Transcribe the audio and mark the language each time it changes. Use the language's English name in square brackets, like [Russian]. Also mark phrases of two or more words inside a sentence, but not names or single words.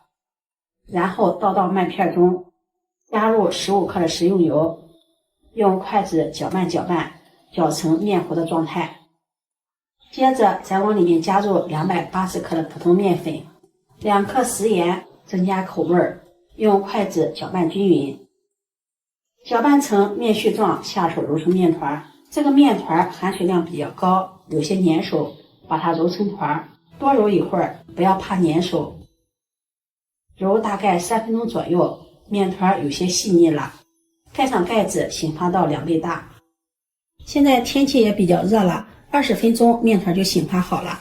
[Chinese] 然後倒到麥片中，加入15克的食用油，用筷子攪拌攪拌，攪成面糊的狀態。接着再往裡面加入280克的普通麵粉，2克食鹽，增加口味，用筷子攪拌均勻，攪拌成面絮狀，下手揉成面團。這個面團含水量比較高，有些粘手，把它揉成团，多揉一會兒，不要怕粘手。揉大概3分鐘左右，面團有些細膩了，蓋上蓋子，醒發到2倍大。現在天氣也比較熱了，20分鐘面團就醒發好了。